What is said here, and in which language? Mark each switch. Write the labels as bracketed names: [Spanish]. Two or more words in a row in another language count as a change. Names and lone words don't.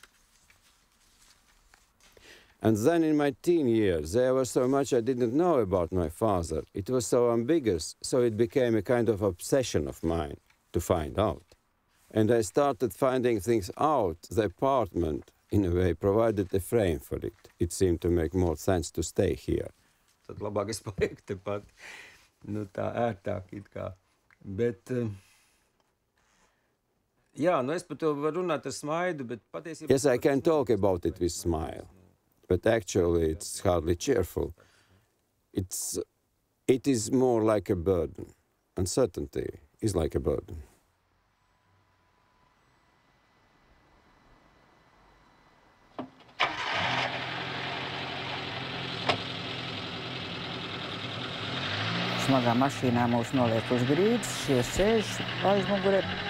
[English] And then in my teen years, there was so much I didn't know about my father. It was so ambiguous, so it became a kind of obsession of mine to find out. And I started finding things out. The apartment, in a way, provided a frame for it. It seemed to make more sense to stay here. [Latvian] Tad labāk es paliktu tepat, nu tā ērtāk it kā. Bet, jā, nu es par to varu runāt ar smaidu, bet patiesībā... [English] Yes, I can talk about it with smile, but actually it's hardly cheerful. It is more like a burden. Uncertainty is like a burden. [Latvian] Smagā mašīnā mūs noliek uz grīdas, šie sēž aizmugurē.